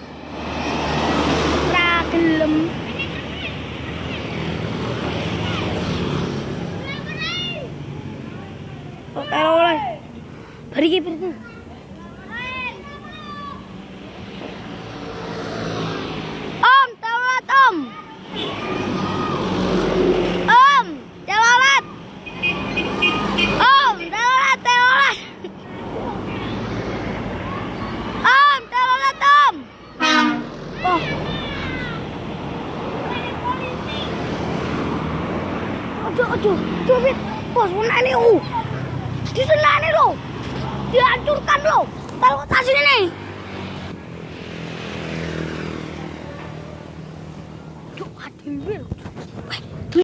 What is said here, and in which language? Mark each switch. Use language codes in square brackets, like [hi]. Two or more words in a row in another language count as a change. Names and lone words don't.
[jv] Ra gelem. Telolet. [id] Pergi. Om, telolet om. Om, telolet. Om, telolet. Om, telolet om. Oh. Aduh, Fit. Bos, ini disenani lo, dihancurkan lo, kalau tas ini. Aduh,